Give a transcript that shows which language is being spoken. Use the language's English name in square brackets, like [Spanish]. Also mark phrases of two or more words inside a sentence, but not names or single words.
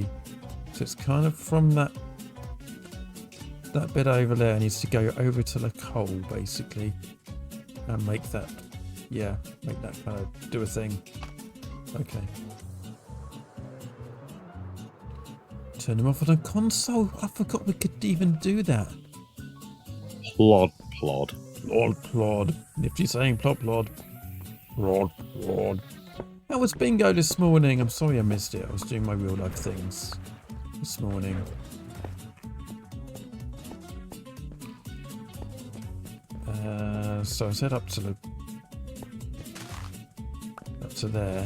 [English] So it's kind of from that bit over there needs to go over to the coal basically. And make that kind of do a thing. Okay. Turn them off on the console. I forgot we could even do that. Plod, plod. Plod, plod. Nifty saying plod, plod. Plod, plod. How was bingo this morning? I'm sorry I missed it. I was doing my real life things this morning. So I said up to there.